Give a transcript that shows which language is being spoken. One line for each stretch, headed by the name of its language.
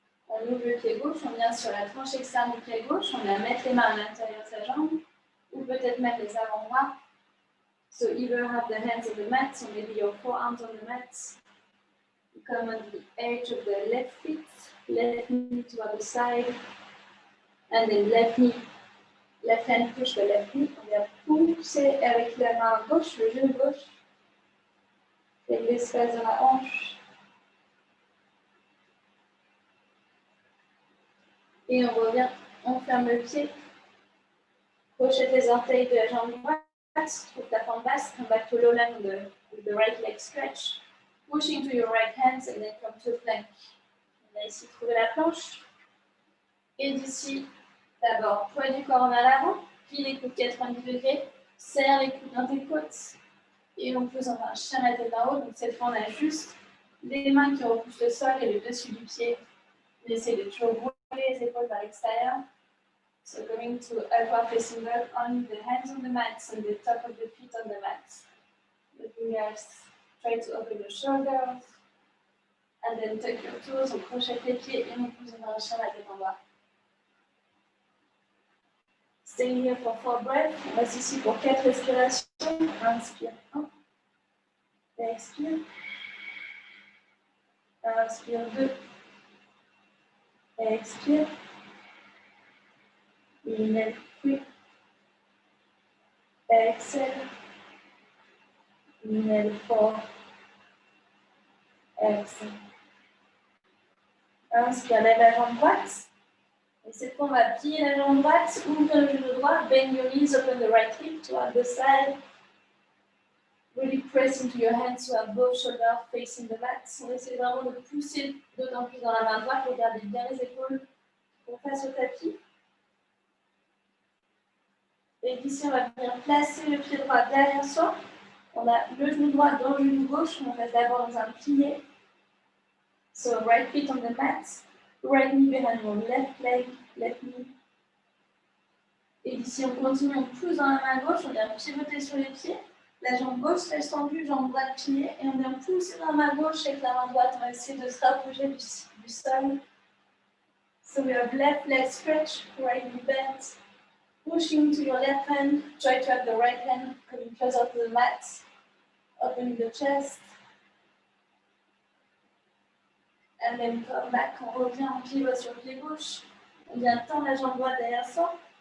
French: On ouvre le pied gauche, on vient sur la tranche externe du pied gauche, on vient mettre les mains à l'intérieur de sa jambe, ou peut-être mettre les avant-bras.
English: So either have the hands on the mat, or maybe your forearms on the mat. You come on the edge of the left foot, left knee to the other side, and then left hand push the left knee.
French: On vient pousser avec la main gauche, le genou gauche, et l'espace dans la hanche. Et on revient, on ferme le pied, crochette les orteils de la jambe droite, trouve ta forme basse,
English: come back to low line with the right leg stretch, pushing to your right hands and then come to a plank.
French: On va ici trouver la planche. Et d'ici, D'abord, poids du corps en avant, plie les coudes 90 degrés, serre les coudes dans tes côtes et on pose enfin un chien à la tête en haut. Donc cette fois, on a juste les mains qui repoussent le sol et le dessus du pied. On essaie de toujours rouler les épaules vers l'extérieur.
English: So going to upward facing dog, only the hands on the mat and the top of the feet on the mat. The fingers try to open your shoulders. And then tuck your toes,
French: on crochette les pieds et on pose un chien à la tête en bas.
English: Stay here for 4 breaths.
French: On reste ici pour 4 respirations. Inspire 1. Expire. Inspire 2. Expire.
English: Inhale 3. Exhale. Inhale 4. Exhale.
French: Inspire, lève la jambe droite. Et cette fois, on va plier la jambe droite, ouvrir le genou droit,
English: bend your knees, open the right hip toward the side. Really press into your hands to have both shoulders facing the mat.
French: On essaie vraiment de pousser d'autant plus dans la main droite. Regardez bien les épaules pour face au tapis. Et ici, on va venir placer le pied droit derrière soi. On a le genou droit dans le genou gauche. On reste d'abord dans un plié.
English: So, right feet on the mat. Right knee behind your left leg, left knee.
French: Et ici, on continue, on pousse dans la main gauche. On vient pivoter sur les pieds. La jambe gauche reste tendue, jambe droite pliée. Et on vient pousser dans la main gauche avec la main droite. On va essayer de se rapprocher du sol.
English: So, we have left leg stretch, right knee bent. Pushing to your left hand, try to have the right hand coming closer to the mat, opening the chest, and then come back,
French: on revient en pivot sur le pied gauche, on vient tendre la jambe droite derrière soi,